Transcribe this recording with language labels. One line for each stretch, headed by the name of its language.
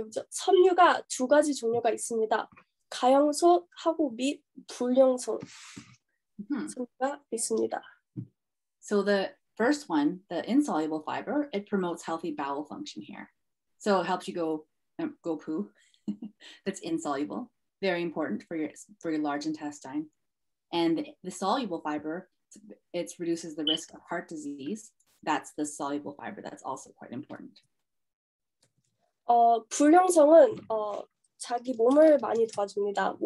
Korean: 섬유가 두 가지 종류가 있습니다. 가용소하고 및 불용소 섬유가 있습니다.
English: So the first one, the insoluble fiber, it promotes healthy bowel function here. So it helps you go poo. That's insoluble, very important for your large intestine. And the soluble fiber, it reduces the risk of heart disease. That's the soluble fiber. That's also quite important.
Korean: 불용성은 자기 몸을 많이 도와줍니다.